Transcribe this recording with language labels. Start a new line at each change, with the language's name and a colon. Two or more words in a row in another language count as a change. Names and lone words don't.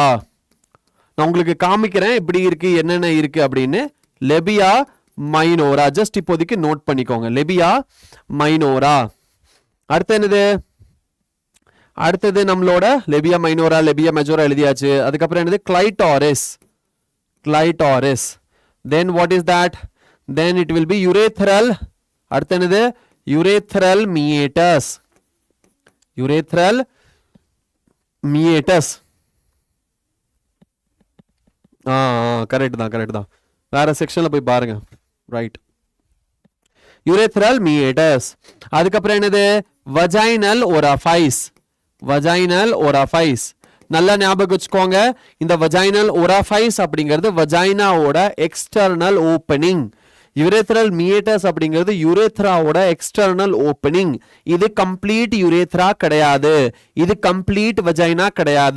Tamil: நான் உங்களுக்கு காமிக்கிறேன் எப்படி இருக்கு என்னென்ன இருக்கு அப்படின்னு.
English: labia minora
Tamil: ஜஸ்ட் இப்போதைக்கு நோட் பண்ணிக்கோங்க.
English: labia minora.
Tamil: அடுத்து என்னது? அடுத்தது நம்மளோட
English: labia minora, labia majora
Tamil: எழுதியாச்சு. அதுக்கப்புறம் என்னது? clitoris.
English: clitoris. Then what is that? Then it will be urethral.
Tamil: அடுத்து என்னது?
English: urethral meatus. urethral meatus.
Tamil: கரெக்ட் தான். வேற செக்ஷன்ல போய் பாருங்க. ரைட்,
English: urethral meatus.
Tamil: அதுக்கப்புறம் என்னது?
English: vaginal orifice. vaginal orifice.
Tamil: நல்லா ஞாபகம் வச்சுக்கோங்க, இந்த
English: vaginal orifice
Tamil: அப்படிங்கிறது வஜைனாவோட
English: external opening. urethral meatus
Tamil: அப்படிங்கிறது யுரேத்ராவோட
English: external opening.
Tamil: இது
English: complete urethra
Tamil: கிடையாது, இது
English: complete vagina
Tamil: கிடையாது.